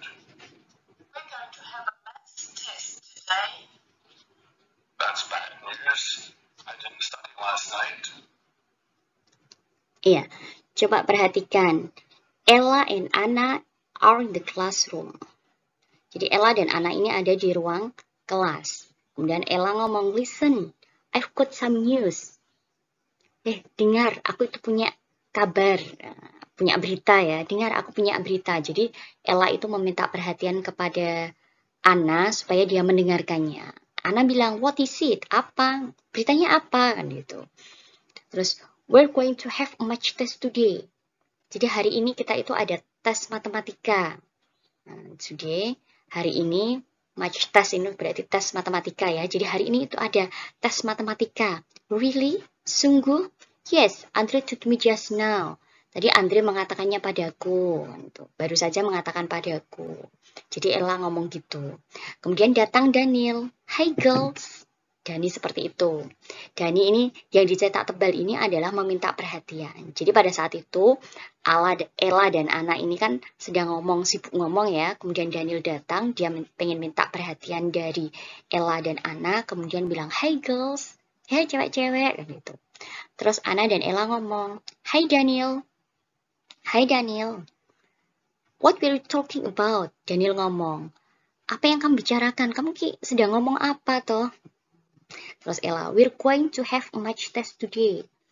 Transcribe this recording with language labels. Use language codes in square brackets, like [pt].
[en] We're going to have a maths test today. That's bad news. I didn't study last night. [id] Iya, coba perhatikan. [en] Ella and Anna are in the classroom. [id] Jadi Ella dan Anna ini ada di ruang kelas. Kemudian Ella ngomong, [en] listen, I've got some news. [id] Dengar, aku itu punya kabar, punya berita ya. Dengar, aku punya berita. Jadi Ella itu meminta perhatian kepada Anna supaya dia mendengarkannya. Anna bilang, [en] what is it? [id] Apa? Beritanya apa? Kan gitu. [en] Terus, we're going to have a math test today. [id] Jadi hari ini kita itu ada tes matematika. Today, hari ini, math test ini berarti tes matematika ya. Jadi hari ini itu ada tes matematika. [en] Really? [id] Sungguh? [en] Yes, Andre told me just now. [id] Tadi Andre mengatakannya padaku. Baru saja mengatakan padaku. Jadi Ella ngomong gitu. Kemudian datang Daniel. [en] Hi girls. [id] Dani seperti itu. Dani ini yang dicetak tebal ini adalah meminta perhatian. Jadi pada saat itu Ella dan Anna ini kan sedang sibuk ngomong ya. Kemudian Daniel datang, dia pengen minta perhatian dari Ella dan Anna. Kemudian bilang, [en] "Hey girls, [id] hey cewek-cewek," gitu. Terus Anna dan Ella ngomong, [en] "Hi Daniel, hi Daniel. What were you talking about?" [id] Daniel ngomong, "Apa yang kamu bicarakan? Kamu sedang ngomong apa toh?" [en] Terus Ella, we're going to have a math test today.